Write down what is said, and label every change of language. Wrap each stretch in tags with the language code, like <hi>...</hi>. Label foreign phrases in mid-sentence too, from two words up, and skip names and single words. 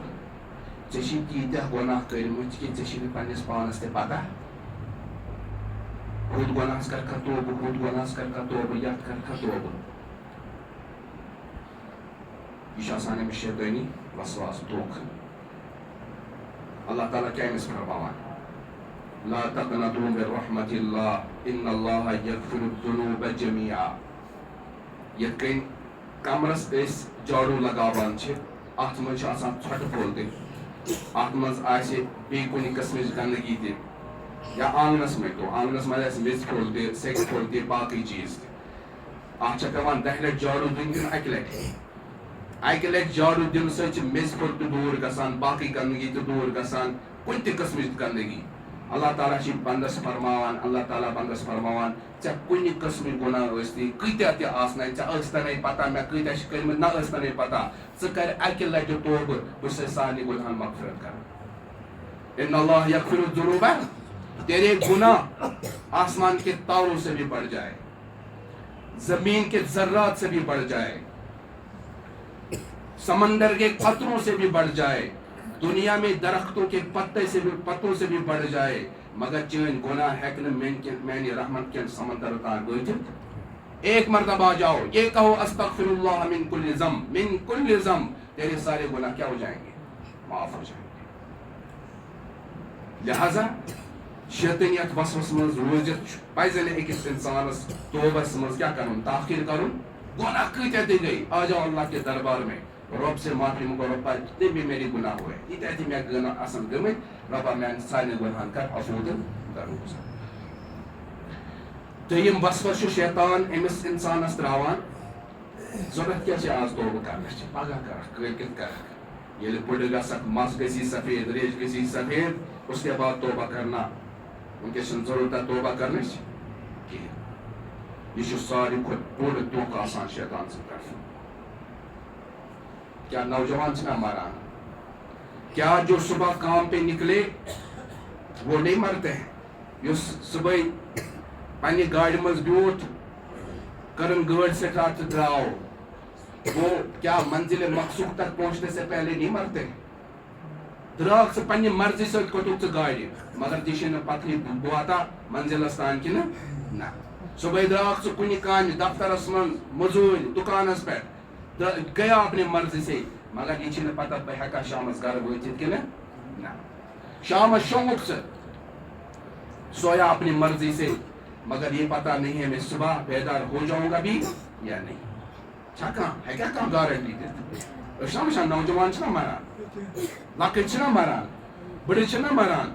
<ks>ژےٚ چھِ تیٖتیاہ گۄناہ کٔرمٕتۍ کہِ ژےٚ چھِ نہٕ پننِس پانس تہِ پتہ. ہُتھ گۄناہس کرکھا توبہٕ ہُتھ گۄناہس کرکھا توبہٕ یتھ کرکھا توبہٕ. یہِ چھُ آسان أمِس شیطٲنی وسواس دھوکہٕ. اللہ تعالیٰ کیٛاہ أمِس فرماوان</ks> <ar>لا تقنطوا من رحمة الله إن الله يغفر الذنوب جميعا.</ar> <ks>یِتھ کٔنۍ کمرس أسۍ جاڑوٗ لگاوان چھِ اتھ منٛز چھُ آسان ژھۄٹہٕ پھوٚل تہِ اتھ منٛز آسہِ بیٚیہِ کُنہِ قٕسمٕچ گنٛدگی تہِ یا آنٛگنس منٛز تو آنٛگنس منٛز آسہِ میٚژ پھوٚل تہِ سیٚکہِ پھوٚل تہِ باقٕے چیٖز تہِ. اتھ چھےٚ پیٚوان 10 لٹہِ جاڑوٗ دِنۍ کِنہٕ 1 لٹہِ. 1 لٹہِ جاڑوٗ دِنہٕ سۭتۍ چھِ میٚژ پھوٚل تہِ دوٗر گژھان باقٕے گنٛدگی تہِ دوٗر گژھان کُنہِ تہِ قٕسمٕچ گنٛدگی. اللہ تعالیٰ چھِ بنٛدس فرماوان اللہ تعالیٰ بنٛدس فرماوان ژےٚ کُنہِ قٕسمٕکۍ گۄناہ ٲسۍ کۭتیاہ تہِ آسنَے ژےٚ ٲسۍ پتہ مےٚ کۭتیاہ چھِ کٔرمٕتۍ نہ ٲسۍ پتہ ژٕ کر 1 لٹہِ توبہٕ بہٕ چھُسے سارنٕے گۄناہن مغفرت کران.</ks> <ar>اِنَّ اللّٰهَ یغفر الذُّنوٗبَ.</ar> <ur>تیرے گناہ آسمان کے تاروں سے بھی بڑھ جائے زمین کے ذرات سے بھی بڑھ جائے سمندر کے قطروں سے بھی بڑھ جائے دنیا میں درختوں کے پتوں سے بھی بڑھ جائے</ur> <ks>مگر چٲنۍ گۄناہ ہیٚکہِ نہٕ میانہِ رحمت کٮ۪ن سمندر تام وٲتِتھ.</ks> <ur>ایک مرتبہ جاؤ یہ کہو</ur> <ar>استغفر اللہ من کل ذنب</ar> <ur>تیرے سارے گناہ کیا ہو جائیں گے معاف ہو جائیں گے.</ur> <ks>لہذا شیطٲنیت وسوس منٛز روٗزِتھ پزِ نہٕ أکِس اِنسانس توبس منٛز کیٛاہ کرُن تاخیر کرُن. گۄناہ کۭتیاہ تہِ گٔے</ks> <ur>آ جاؤ اللہ کے دربار میں رب سے معافی منگو ربا جتنے بھی میرے گناہ ہوئے</ur> <ks>ییٖتیاہ تہِ مےٚ گناہ آسن گٔمٕتۍ ربا میانہِ سارنٕے گۄناہن کر عفو تہٕ درگُزر. دوٚیِم وسوس چھُ شیطان أمِس اِنسانس تراوان ضوٚرتھ کیٛاہ چھِ آز توبہٕ کرنٕچ پگاہ کرکھ کٲلکٮ۪تھ کرکھ ییٚلہِ بٕڈٕ گژھکھ مس گژھی سفید ریش گژھی سفید</ks> <ur>اس کے بعد توبہ کرنا</ur> <ks>وٕنکیٚس چھنہٕ ضروٗرت توبہ کرنٕچ کِہیٖنۍ. یہِ چھُ ساروی کھۄتہٕ بوٚڑ دھوکہٕ آسان شیطان سٕنٛدِ طرفہٕ.</ks> <ur>کیا</ur> <ks>نوجوان چھِنا مران</ks> <ur>کیا جو صبح کام پہ نکلے وہ نہیں مرتے ہیں.</ur> <ks>یُس صبحٲے پننہِ گاڑِ منٛز بیوٗٹھ کٔرٕن گٲڑۍ سٹارٹ تہٕ درٛاو</ks> <ur>وہ کیا منزل مقصود تک پہنچنے سے پہلے نہیں مرتے.</ur> <ks>درٛاکھ ژٕ پننہِ مرضی سۭتۍ کھوٚتُکھ ژٕ گاڑِ مگر ژےٚ چھے نہٕ پتہٕے بہٕ واتا منزلس تام کِنہٕ نہ. صبحٲے درٛاکھ ژٕ کُنہِ کامہِ دفترس منٛز مٔزوٗرۍ دُکانس پٮ۪ٹھ</ks> <ur>گیا اپنی مرضی سے</ur> <ks>مگر یہ چھنہٕ پتہ بہٕ ہیٚکا شامس گرٕ وٲتِتھ کِنہٕ نہ. شامس شۄنٛگُکھ ژٕ سویا</ks> <ur>اپنی مرضی سے مگر یہ پتہ نہیں ہے میں صبح بیدار ہو جاؤں گا بھی یا نہیں.</ur> <ks>چھا کانٛہہ ہیٚکیٛاہ کانٛہہ گارنٹی دِتھ. أسۍ چھِنا وٕچھان نوجوان چھِنا مران لۄکٕٹۍ چھِنا مران بٕڑٕ چھِنا مران.</ks>